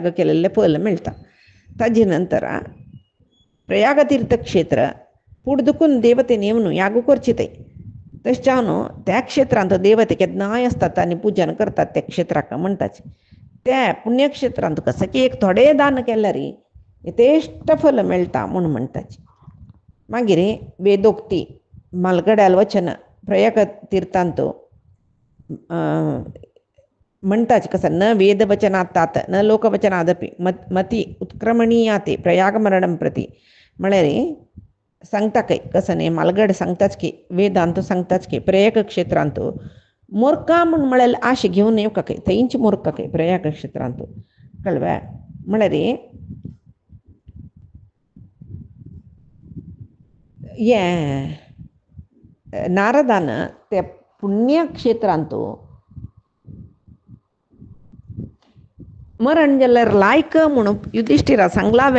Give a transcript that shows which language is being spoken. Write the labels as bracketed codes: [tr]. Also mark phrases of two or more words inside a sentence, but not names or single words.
[kok] केलेले फल मेळटा ताजे नंतर प्रयाग तीर्थक्षेत्र फुडें दुखून देवतेन येवन याग करची थंय तशें जावन त्या क्षेत्रांत देवते केन्नाय आसतात आनी पुजन करतात त्या क्षेत्राक म्हणटाचे त्या पुण्यक्षेत्रांत कसं की एक थोडे दान केल्यार यथेश्ट फल मेळटा म्हणून म्हणटाचे मागीर वेदोक्ती मालगड्याल वचन प्रयाग तीर्थांत म्हणटाचे कसं [sa] न वेदवचनात् न लोकवचनादपि मती उत्क्रमणीयाते प्रयागमरणं प्रति [kok] म्हळ्यार सांगता कसं न्ही मालगड सांगताच की वेदांत सांगताच की प्रयाग क्षेत्रांत मोरका म्हूण म्हळ्यार आशे घेवन येवका खंय थंयच मोरका खंय प्रयाग क्षेत्रांत कळ्ळें म्हळ्यार हे नारदान त्या पुण्यक्षेत्रांत मरण जाल्यार लायक म्हणून युधिष्ठिरा सांगलावे